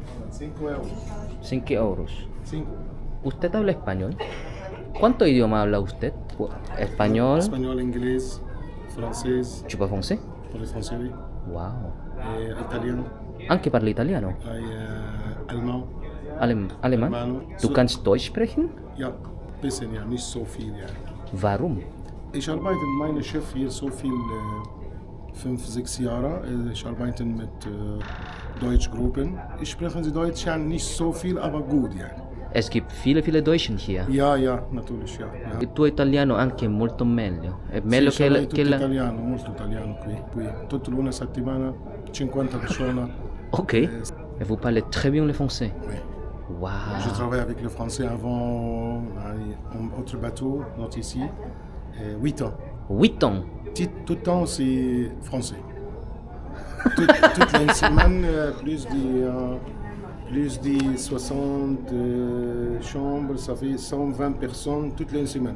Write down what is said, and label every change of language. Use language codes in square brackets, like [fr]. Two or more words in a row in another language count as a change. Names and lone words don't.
[es] €5. 5 euros. 5. ¿Usted habla español? ¿Cuántos idiomas habla usted? Español. Espagnol, inglés, francés. [fr] Tu parles français? Parle français, oui. Wow. Italien. [it] Anche parli italiano? [fr] Allemand. [es] Alemán? [it] Alemano. [de] Du kannst Deutsch sprechen? Ja, bisschen, ja, nicht so viel, ja. Warum? Ich arbeite in meinem Schiff hier so viel, 5, 6 Jahre. Ich arbeite mit Deutschgruppen. Ich spreche Deutsch ja nicht so viel, aber gut, ja. Es gibt viele Deutschen hier. Ja, natürlich, ja. [it] Il tuo italiano anche molto meglio. È meglio Sì, che sono la... tutto italiano, molto italiano qui. Tutta una settimana, 50 persone. Ok. [fr] Et vous parlez très bien le français? Oui. Wow. Je travaille avec le français avant un autre bateau, not ici. 8 ans. 8 ans. Tout le temps, c'est français. Toute la semaine, plus de 60 chambres, ça fait 120 personnes toutes les semaines.